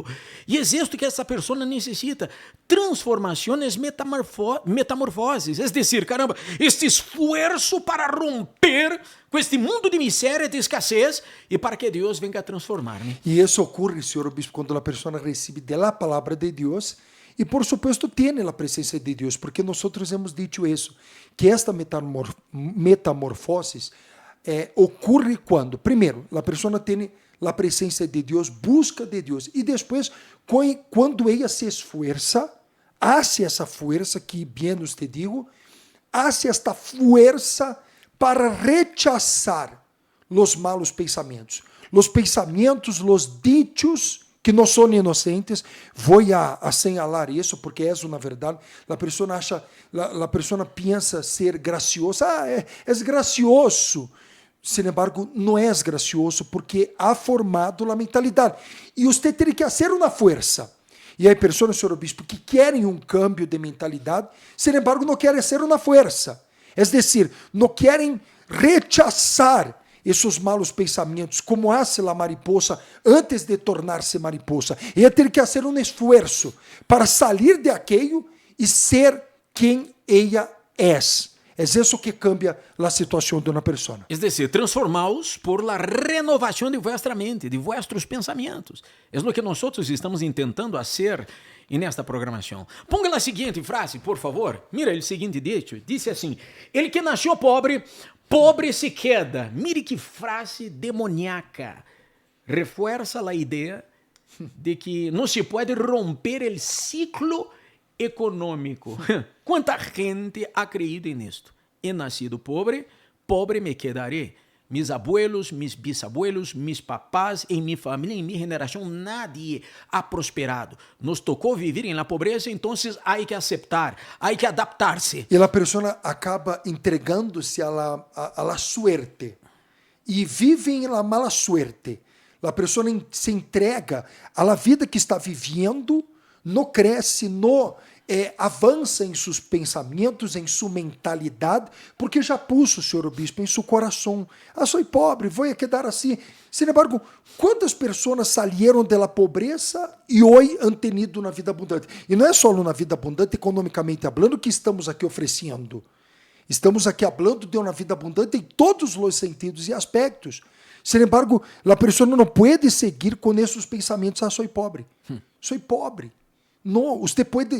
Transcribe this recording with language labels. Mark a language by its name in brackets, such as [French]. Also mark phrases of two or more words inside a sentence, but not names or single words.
[Portuguese] E é isto que essa pessoa necessita: transformações, metamorfoses. É decir, caramba, este esforço para romper com este mundo de miséria, de escassez, e para que Deus venga a transformar-me. E isso ocorre, senhor Obispo, quando a pessoa recebe da palavra de Deus. E, [Spanish] por supuesto, [Portuguese] tem a presença de Deus, porque nós [Spanish] hemos dicho [Portuguese] isso, que esta metamorfose ocorre quando, primeiro, a pessoa tem a presença de Deus, busca de Deus, e depois, quando ela se esforça, hace essa força que, bem te digo, hace esta força para rechazar os malos pensamentos. Os pensamentos, os dichos que não são inocentes. Vou a señalar isso porque é uma verdade. A pessoa acha, a pessoa pensa ser graciosa. É gracioso. [Spanish] Sin embargo, [Portuguese] não é gracioso porque [Spanish] ha formado [Portuguese] a mentalidade. E você tem que fazer uma força. E há pessoas, senhor Obispo, que querem um cambio de mentalidade, [Spanish] sin embargo, [Portuguese] não querem ser uma força. É decir, não querem rechazar esses malos pensamentos, como hace a mariposa antes de tornar-se mariposa. Ela tem que fazer um esforço para sair de aquello e ser quem ela é. É isso que cambia a situação de uma pessoa. [Spanish] Es decir, transformaos por la renovación de vuestra mente, de vuestros pensamientos. Es lo que nosotros estamos intentando hacer en esta programación. Ponga la siguiente frase, por favor. Mira el siguiente dicho. Dice assim: el que nació pobre, pobre se queda. Mire que frase demoníaca. Refuerza la idea de que no se puede romper el ciclo econômico. Quanta gente ha creído en esto? He nacido pobre, pobre me quedaré. Mis abuelos, mis bisabuelos, mis papás, en mi familia, en mi generación, nadie ha prosperado. Nos tocó vivir en la pobreza, entonces hay que aceptar, hay que adaptarse. [Portuguese] E a pessoa acaba entregando-se [Spanish] a la suerte [Portuguese] e vive em [Spanish] la mala suerte. [Portuguese] A pessoa se entrega à vida que está vivendo, não cresce, não avança em seus pensamentos, em sua mentalidade, porque já puso, senhor Obispo, em seu coração: sou pobre, vou quedar assim. [Spanish] Sin embargo, [Portuguese] quantas pessoas saíram da pobreza e hoje [Spanish] han tenido [Portuguese] uma vida abundante? E não é só na vida abundante, economicamente falando, que estamos aqui oferecendo. Estamos aqui falando de uma vida abundante em todos os sentidos e aspectos. [Spanish] Sin embargo, [Portuguese] a pessoa não pode seguir com esses pensamentos: sou pobre, sou pobre. Não, você pode.